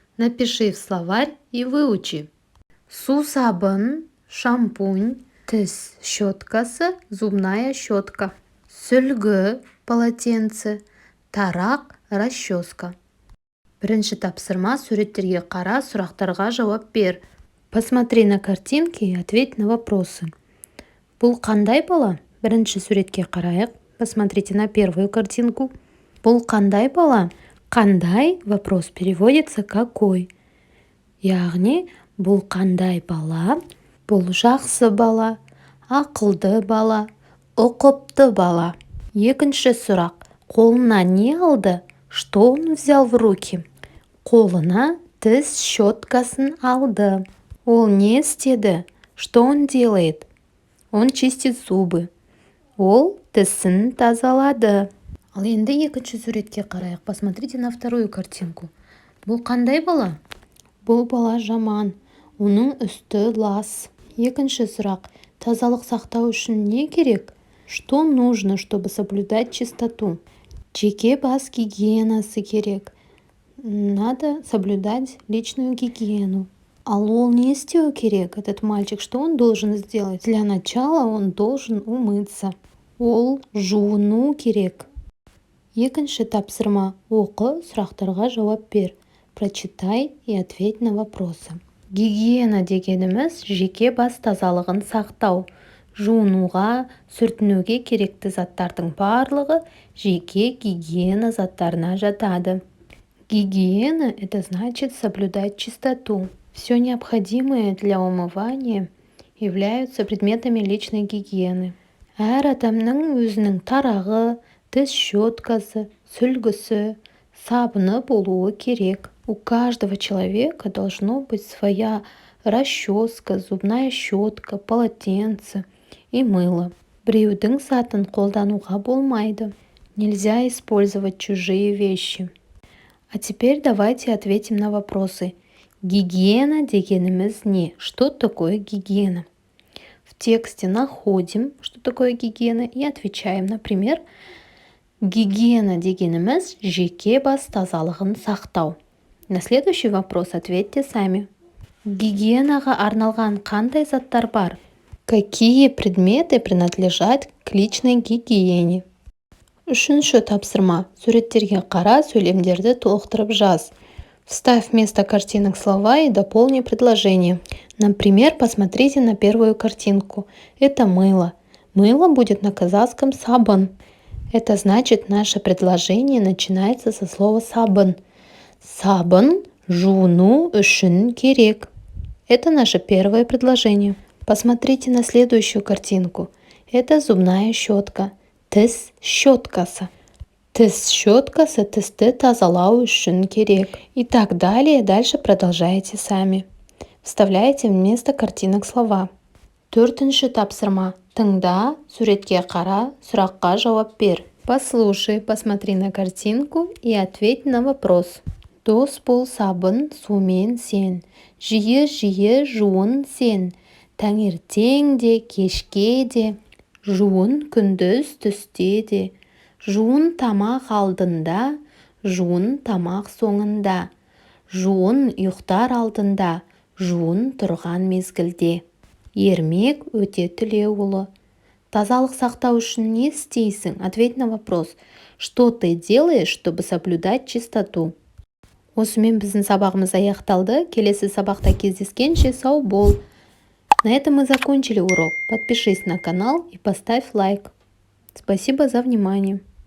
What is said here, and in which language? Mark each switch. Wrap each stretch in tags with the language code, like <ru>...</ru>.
<ru>Напиши в словарь и выучи.</ru> <kk>Су сабын, шампунь, тіс щеткасы,</kk> <ru>зубная щетка.</ru> <kk>Сүлгі, полотенце, тарақ, расческа. Бірінші тапсырма суреттерге қара, сұрақтарға жауап бер.</kk> <ru>Посмотри на картинки и ответь на вопросы.</ru> <kk>Бұл қандай бала? Бірінші суретке қарайық.</kk> <ru>Посмотрите на первую картинку.</ru> <kk>Бұл қандай бала?</kk> <ru>Қандай вопрос переводится какой.</ru> <kk>Яғни бұл қандай бала? Бұл жақсы бала, ақылды бала, ұқыпты бала. Екінші сұрақ. Қолына не алды?</kk> <ru>Что он взял в руки?</ru> <kk>Қолына тіс щеткасын алды. Ол не істеді?</kk> <ru>Что он делает? Он чистит зубы.</ru> <kk>Ол тісін тазалады. Ал енді екінші суретке қарайық.</kk> <ru>Посмотрите на вторую картинку.</ru> <kk>Бұл қандай бала? Бұл бала жаман. Оның үсті лас. Екінші сұрақ. Тазалық сақтау үшін не керек?</kk> <ru>Что нужно, чтобы соблюдать чистоту?</ru> <kk>Жеке бас гигиенасы керек.</kk> <ru>Надо соблюдать личную гигиену.</ru> <kk>Ал ол не істеу керек,</kk> <ru>этот мальчик? Что он должен сделать? Для начала он должен умыться.</ru> <kk>Ол жуыну керек. Екінші тапсырма. Оқы, сұрақтарға жауап бер.</kk> <ru>Прочитай и ответь на вопросы.</ru> <kk>Гигиена дегеніміз жеке бас тазалығын сақтау. Жуынуға, сүртінуге керекті заттардың барлығы жеке гигиена заттарына жатады.</kk> <ru>Гигиена – это значит соблюдать чистоту. Все необходимое для умывания являются предметами личной гигиены.</ru> <kk>Әр адамның өзінің тарағы, тіс щеткасы, сүлгісі, сабыны болуы керек.</kk> <ru>У каждого человека должно быть своя расческа, зубная щетка, полотенце и мыло.</ru> <kk>Біреудің затын қолдануға болмайды.</kk> <ru>Нельзя использовать чужие вещи. А теперь давайте ответим на вопросы.</ru> <kk>Гигиена дегеніміз не?</kk> <ru>Что такое гигиена? В тексте находим, что такое гигиена, и отвечаем. Например,</ru> <kk>гигиена дегеніміз жеке бас тазалығын сақтау.</kk> <ru>На следующий вопрос ответьте сами.</ru> <kk>Гигиенаға арналған қандай заттар бар?</kk> <ru>Какие предметы принадлежат к личной гигиене?</ru> <kk>Үшінші тапсырма. Суреттерге қара, сөйлемдерді толықтырып жаз.</kk> <ru>Вставь вместо картинок слова и дополни предложение. Например, посмотрите на первую картинку. Это мыло. Мыло будет на казахском сабын. Это значит, наше предложение начинается со слова сабын.</ru> <kk>Сабын жуыну үшін керек.</kk> <ru>Это наше первое предложение. Посмотрите на следующую картинку. Это зубная щетка.</ru> <kk>Тіс щеткасы. Тіс щеткасы тісті тазалау үшін керек.</kk> <ru>И так далее. Дальше продолжайте сами. Вставляйте вместо картинок слова.</ru> <kk>Төртінші тапсырма. Тыңда, суретке қара, сұраққа жауап бер.</kk> <ru>Послушай, посмотри на картинку и ответь на вопрос.</ru> <kk>Дос бол сабын сумен сен. Жиі жуын сен. Таңертең де, кешке де. Жуын күндіз түсте де. Жуын тамақ алдында, жуын тамақ соңында. Жуын ұйықтар алдында, жуын тұрған мезгілде. Ермек өте тілеуұлы. Тазалық сақтау үшін не істейсің?</kk> <ru>Ответь на вопрос. Что ты делаешь, чтобы соблюдать чистоту?</ru> <kk>Осымен біздің сабағымыз аяқталды. Келесі сабақта кездескенше сау бол.</kk> <ru>На этом мы закончили урок. Подпишись на канал и поставь лайк. Спасибо за внимание.</ru>